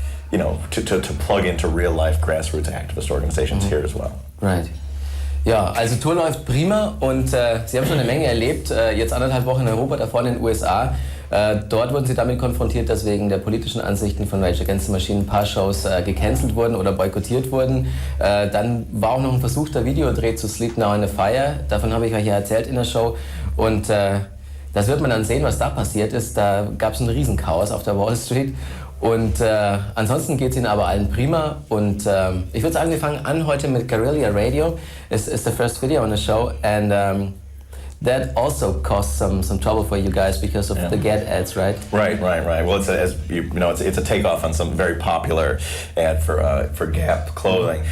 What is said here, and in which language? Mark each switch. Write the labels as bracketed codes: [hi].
[en] To plug into real life grassroots activist organizations here as well. Right. [de] Ja, also Tour läuft prima und Sie haben schon eine Menge erlebt, jetzt 1,5 Wochen in Europa, davor in den USA. Dort wurden Sie damit konfrontiert, dass wegen der politischen Ansichten von Rage Against the Machine ein paar Shows gecancelt wurden oder boykottiert wurden. Dann war auch noch ein versuchter Videodreh zu Sleep Now in the Fire, davon habe ich euch ja erzählt in der Show und das wird man dann sehen, was da passiert ist. Da gab es ein Riesenchaos auf der Wall Street. Und ansonsten geht es Ihnen aber allen prima. Und ich würde sagen, wir fangen an heute mit Guerrilla Radio. [en] It's the first video on the show. And that also caused some trouble for you guys because of the Get ads, right? Right. Well, it's a takeoff on some very popular ad for Gap clothing.